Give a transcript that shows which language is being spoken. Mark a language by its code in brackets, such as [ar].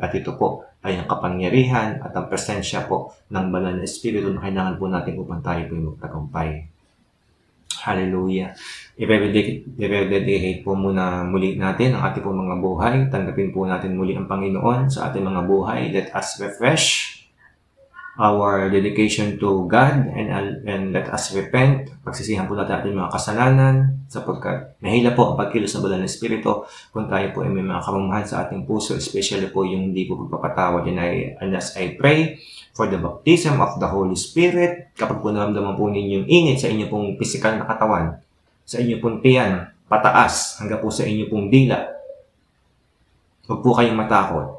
[tl] At ito po ay ang kapangyarihan at ang presensya po ng banal na Espiritu na kailangan po natin upang tayo po magtagumpay. Hallelujah. I-dedicate po muna muli natin ang ating po mga buhay. Tanggapin po natin muli ang Panginoon sa ating mga buhay. [en] Let us refresh our dedication to God and let us repent. [tl] Pagsisihan po natin ating mga kasalanan sapagkat mahila po ang pagkilos ng banal na Espiritu kung tayo po ay may mga kamamahan sa ating puso, especially po yung hindi po pagpapatawad. [en] And as I pray for the baptism of the Holy Spirit, [tl] kapag po naramdaman po ninyong init sa inyo pong pisikal na katawan, sa inyo pong tiyan, pataas, hanggang po sa inyo pong dila, huwag po kayong matakot.